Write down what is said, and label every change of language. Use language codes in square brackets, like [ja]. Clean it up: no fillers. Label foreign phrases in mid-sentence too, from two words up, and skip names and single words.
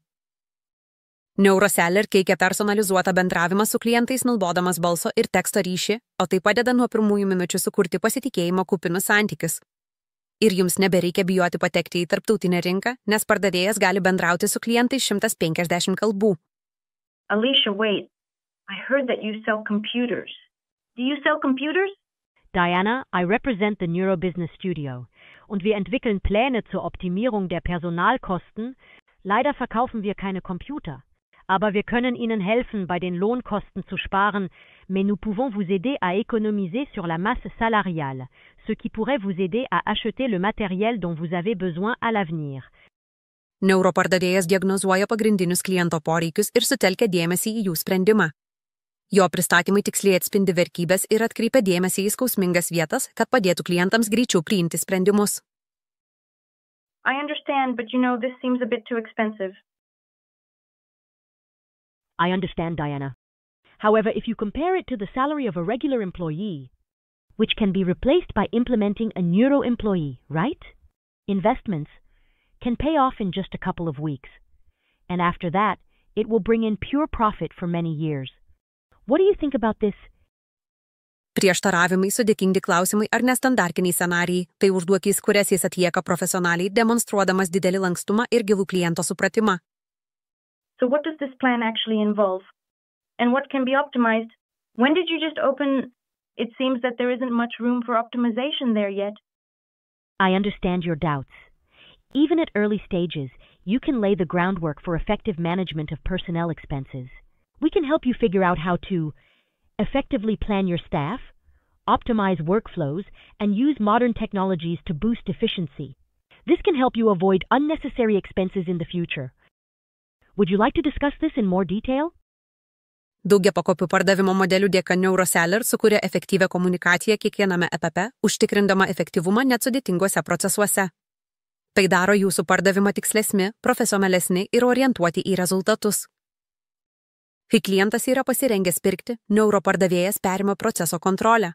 [lt] Neuroseller teikia personalizuotą bendravimą su klientais naudodamas balso ir teksto ryšį, o tai padeda nuo pirmųjų minučių sukurti pasitikėjimo kupinus santykius. Ir jums nebereikia bijoti patekti į tarptautinę rinką, nes pardavėjas gali bendrauti su klientais 150 kalbų. [en] Alicia, wait. I heard that you sell computers. Do you sell computers? [de] Diana, [en] I represent the Neurobusiness Studio [de] und wir entwickeln Pläne zur Optimierung der Personalkosten. Leider verkaufen wir keine Computer, aber wir können Ihnen helfen, bei den Lohnkosten zu sparen, [fr] mais nous pouvons vous aider à économiser sur la masse salariale, ce qui pourrait vous aider à acheter le matériel dont vous avez besoin à l'avenir. [lt] Neuropardavėjas diagnozuoja pagrindinius kliento poreikius ir sutelkia dėmesį į jų sprendimą. Jo pristatymai tiksliai atspindi vertybes ir atkreipia dėmesį į skausmingas vietas, kad padėtų klientams greičiau priimti sprendimus. [en] I understand, but this seems a bit too expensive. I understand, Diana. However, if you compare it to the salary of a regular employee, which can be replaced by implementing a neuro employee, right? Investments can pay off in just a couple of weeks. And after that, it will bring in pure profit for many years. What do you think about this? [lt] Prieštaravimai, sudėtingi klausimai ar nestandartiniai scenarijai – tai užduotys, kurias jis atlieka profesionaliai, demonstruodamas didelį lankstumą ir gilų kliento supratimą. [en] So what does this plan actually involve? And what can be optimized? When did you just open? It seems that there isn't much room for optimization there yet. I understand your doubts. Even at early stages, you can lay the groundwork for effective management of personnel expenses. We can help you figure out how to effectively plan your staff, optimize workflows, and use modern technologies to boost efficiency. This can help you avoid unnecessary expenses in the future. Would you like to discuss this in more detail? [lt] Daugiapakopių pardavimo modelių dėka Neuroseller sukuria efektyvią komunikaciją kiekviename etape, užtikrindama efektyvumą net sudėtinguose procesuose. Tai daro jūsų pardavimą tikslesni, profesionalesni ir orientuoti į rezultatus. Kai klientas yra pasirengęs pirkti, neuropardavėjas perima proceso kontrolę.